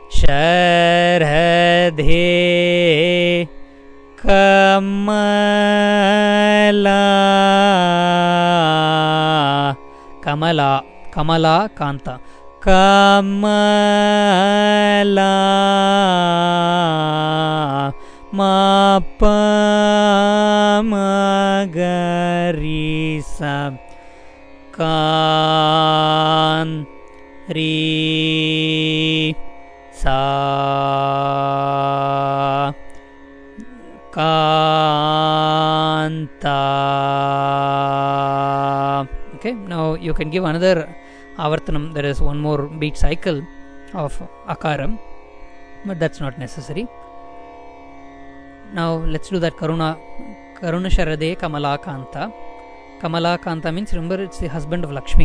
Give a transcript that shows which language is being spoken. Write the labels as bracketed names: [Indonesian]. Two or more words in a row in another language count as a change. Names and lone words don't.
[Sanskrit] Sharadhe Kamalaa Kaanthaa Kamalaa ma pa ma ga ri sa kan ri sa Kaanthaa. [English] Okay, now you can give another avartanam. There is one more beat cycle of akaram, but that's not necessary. Now let's do that [Sanskrit] Karuna Sharadhe Kamalaa Kaanthaa. Kamalaa Kaanthaa [English] means, remember, it's the husband of Lakshmi.